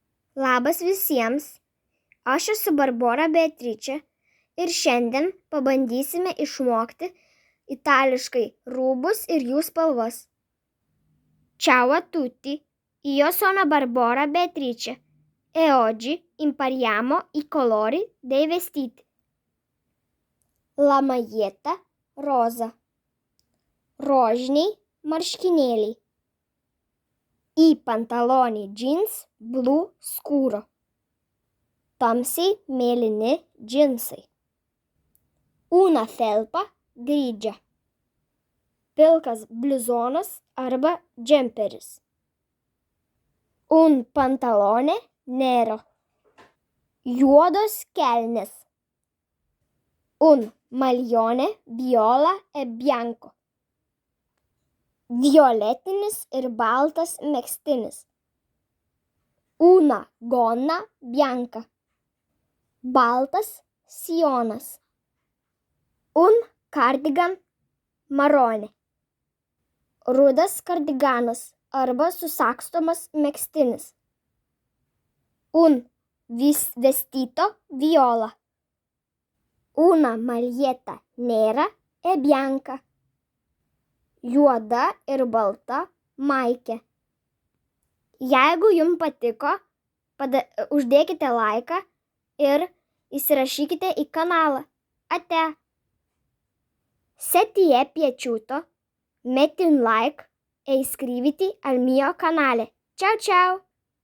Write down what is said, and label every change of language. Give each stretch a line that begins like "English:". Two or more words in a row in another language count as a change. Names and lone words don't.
Lithuanian: Labas visiems, aš esu Barbora Beatričė ir šiandien pabandysime išmokti itališkai rūbus ir jų spalvas.
Italian: Ciao a tutti, io sono Barbora Beatrice e oggi impariamo i colori dei vestiti. La maglietta rosa,
Lithuanian: rožiniai marškinėliai,
Italian: I pantaloni jeans blu scuro,
Lithuanian: tamsiai mėlyni džinsai,
Italian: una felpa grigia,
Lithuanian: pilkas bluzonas arba džemperis,
Italian: un pantalone nero,
Lithuanian: juodos kelnės,
Italian: un maglione viola e bianco,
Lithuanian: violetinis ir baltas megztinis,
Italian: una gonna bianca,
Lithuanian: baltas sijonas,
Italian: un cardigan marone,
Lithuanian: rudas kardiganas arba susagstomas megztinis,
Italian: un vestito viola, una maglietta nera e bianca,
Lithuanian: juoda ir balta maikė. Jeigu jums patiko, uždėkite laiką ir įsirašykite į kanalą. Ate!
Italian: Se ti è piaciuto, metti un like e iscriviti al mio canale. Ciao ciao!